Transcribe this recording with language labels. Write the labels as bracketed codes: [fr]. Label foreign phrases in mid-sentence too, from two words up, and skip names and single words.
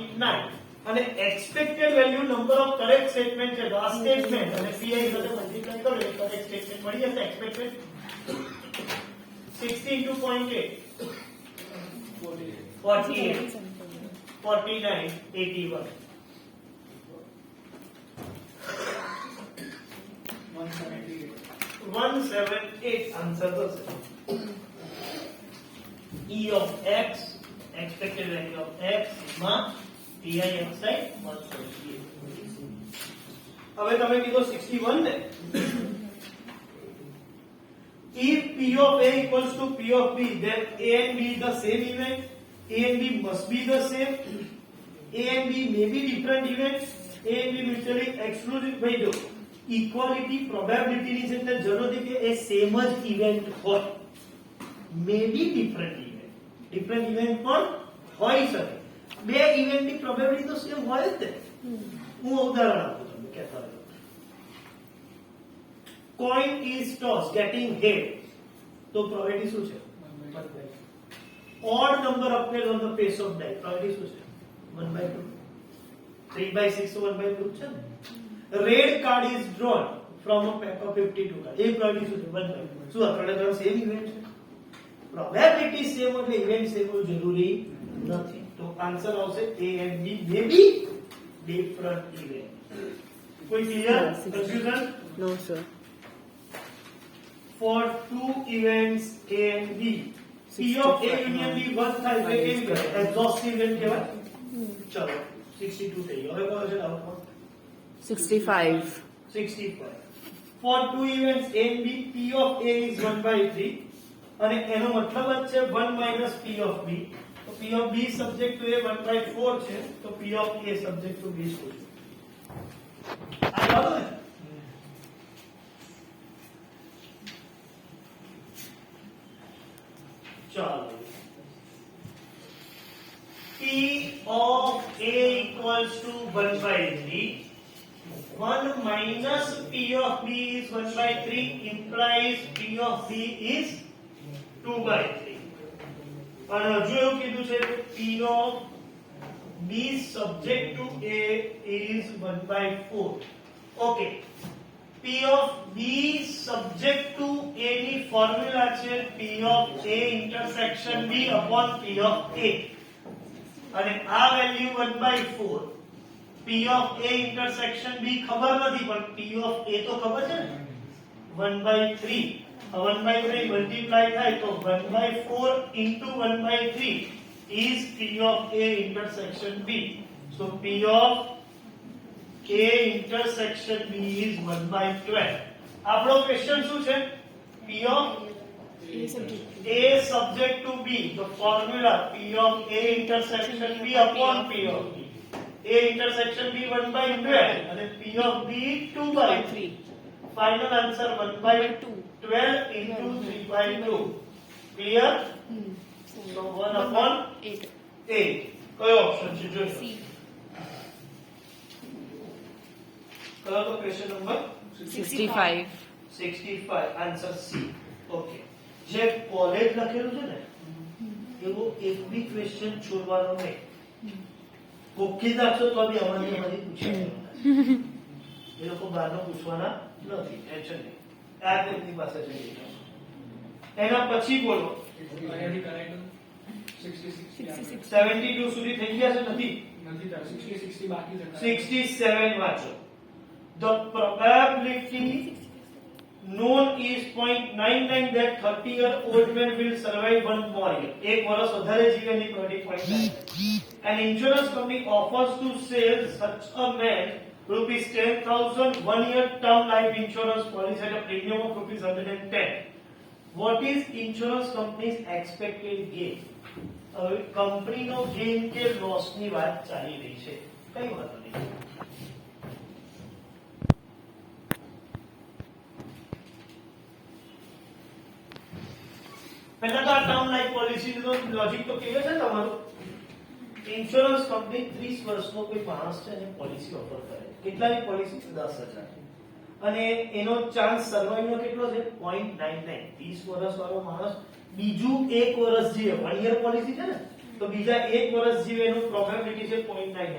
[gu] અને [en] expected value number of correct statement [gu] છે તો આ સ્ટેટમેન્ટ અને pi સાથે મલ્ટીપ્લાય કરો એટલે [en] correct statement [gu] મળી જશે [en] expected 60 into [gu] 0.8 48 49 81 178 आंसर तो [en] E of x expected value of x માં pi xi 178 [gu] હવે તમે કીધો 61 ને [en] if p of a equals to p of b then a and b is the same event a and b must be the same a and b may be different events a and b mutually exclusive [gu] ભાઈ જો [en] equality probability [gu] ની છે જરૂર નથી કે એ સેમ જ ઇવેન્ટ હોય [en] may be different event [gu] પણ હોઈ શકે બે ઇવેન્ટ ની પ્રોબેબિલિટી તો સેમ હોય જ ને હું ઉદાહરણ આપું તમને કહેતા રહો [en] coin is tossed getting head [gu] તો પ્રોબેબિલિટી શું છે [en] odd number appears on the face of [gu] die પ્રોબેબિલિટી શું છે 1/2 3/6 1/2 છે ને [en] red card is drawn from a pack of 52 cards [gu] એ પ્રોબેબિલિટી શું છે 1/2 શું આ ત્રણે [en] same event [gu] છે પ્રોબેબિલિટી સેમ એટલે [en] event same [gu] હોવું જરૂરી નથી તો આન્સર આવશે [en] a and b may be different event [gu] કોઈ [en] clear confusion No, sir. for two events a and b p of a union b one [gu] થાય તો કેવી કરે [en] exhaustive event [gu] કહેવાય ચલો 62 થઈ ગયો હવે કોનો છે આઉટપુટ 65. [en] 65 for two events a and b p of a is 1/3 [gu] અને એનો મતલબ જ છે [en] 1 minus p of b તો p of b subject to a 1/4 [gu] છે તો [en] p of a subject to b [gu] શું છે આ બરાબર ને ચાલો [en] p of a equals to 1/3 1 minus p of b is 1/3 implies p of b is 2/3 [gu] અને હજુ એવું કીધું છે કે [en] p of b subject to a is 1/4 ઓકે p of b subject to a [gu] ની ફોર્મ્યુલા છે [en] p of a intersection b upon p of a [gu] અને આ વેલ્યુ [en] 1/4 p of a intersection b ખબર [gu] નથી પણ [en] p of a [gu] તો ખબર છે ને 1/3 1/3 મલ્ટીપ્લાય થાય તો 1/4 [en] into 1/3 is p of a intersection b so p of a intersection b is 1/12 [gu] આપણો ક્વેશ્ચન શું છે [en] p of a subject to b the formula p of a intersection b upon p of b a intersection b 1/12 and p of b 2/3 final answer 1/12 into 3/2 clear so 1/8 [gu] કયો ઓપ્શન છે જોજો C કયો તો ક્વેશ્ચન નંબર [en] 65. [gu] 65 આન્સર C ઓકે જે કોલેજ લખેલું છે ને એવો એક બી ક્વેશ્ચન છોડવાનો નહીં ઓકે રાખશો તો બી અમારી પૂછાય એ લોકો બહારનો પૂછવાના નથી ટેન્શન નહીં આ તેમની પાસે છે એના પછી બોલો 72 સુધી થઈ ગયા છે નથી 60 બાકી છે [en] 67 વાંચો the probability known is 0.99 that 30-year-old man will survive one more year [gu] એક વર્ષ વધારે જીવે ની [en] 0.99 an insurance company offers to sell such a man rupees 10,000 1-year term life insurance policy at a premium of rupees 110 what is insurance company's expected gain [gu] હવે કંપનીનો ગેઇન કે લોસ ની વાત ચાલી રહી છે કઈ વાત નહીં પહેલા તો આ [en] term life policy [gu] નો લોજિક તો કેવું છે તમારું ઇન્સ્યોરન્સ કંપની 30 વર્ષનો કોઈ માણસ છે એને પોલિસી ઓફર કરે કેટલાની પોલિસી 10,000 અને એનો ચાન્સ સર્વાઈવ નો કેટલો છે 0.99 30 વર્ષ વાળો માણસ બીજું એક વર્ષ જીવે [en] 1 year policy [gu] છે ને તો બીજા 1 વર્ષ જીવે એનું પ્રોબેબિલિટી છે 0.98.